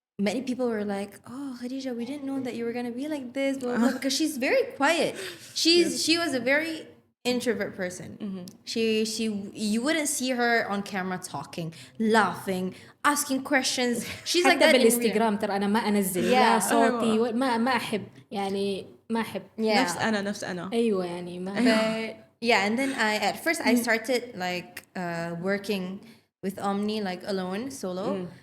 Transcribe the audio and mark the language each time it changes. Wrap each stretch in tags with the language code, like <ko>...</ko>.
<en>Many people were like, "Oh, Khadija, we didn't know that you were gonna be like this," blah, blah, blah, because she's very quiet. She was a very introvert person. She you wouldn't see her on camera talking, laughing, asking questions. She's like</en> <ar>حتى</ar> <en>that in real.</en> <ar>بالانستغرام ترى انا ما انزل لا صوتي ما احب يعني ما احب. نفس أنا. ايوه يعني ما.</ar> <en>But yeah, and then at first I started like working with Omni like alone, solo.</en>